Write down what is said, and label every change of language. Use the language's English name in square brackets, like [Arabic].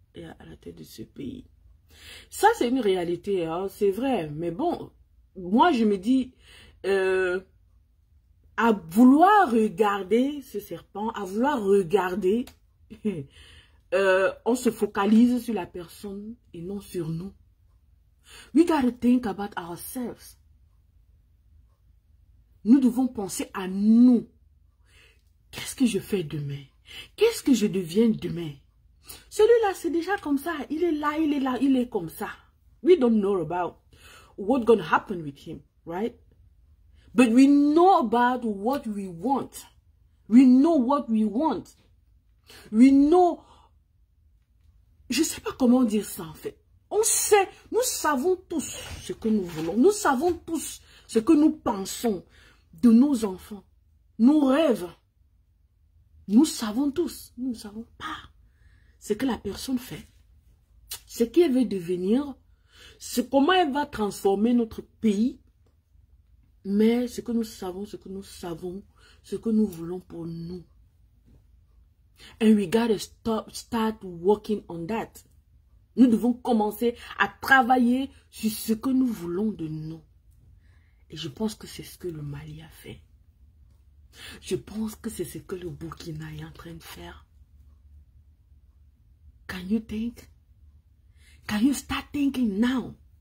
[French] est à la tête de ce pays. Ça, c'est une réalité, hein, c'est vrai. Mais bon, moi, je me dis, à vouloir regarder ce serpent, à vouloir regarder, on se focalise sur la personne et non sur nous. [English] We gotta think about ourselves. [French] Nous devons penser à nous. Qu'est-ce que je fais demain? Qu'est-ce que je deviens demain? Celui-là, c'est déjà comme ça. Il est là, il est là, il est comme ça. [English] We don't know about what's going to happen with him, right? But we know about what we want. We know what we want. We know... [French] Je ne sais pas comment dire ça en fait. On sait, nous savons tous ce que nous voulons. Nous savons tous ce que nous pensons de nos enfants. Nos rêves. Nous savons tous. Nous ne savons pas ce que la personne fait. Ce qu'elle veut devenir. Comment elle va transformer notre pays. Mais ce que nous savons, ce que nous voulons pour nous. [English] And we gotta start working on that. [French] Nous devons commencer à travailler sur ce que nous voulons de nous. Et je pense que c'est ce que le Mali a fait. Je pense que c'est ce que le Burkina est en train de faire. [English] Can you think? Can you start thinking now?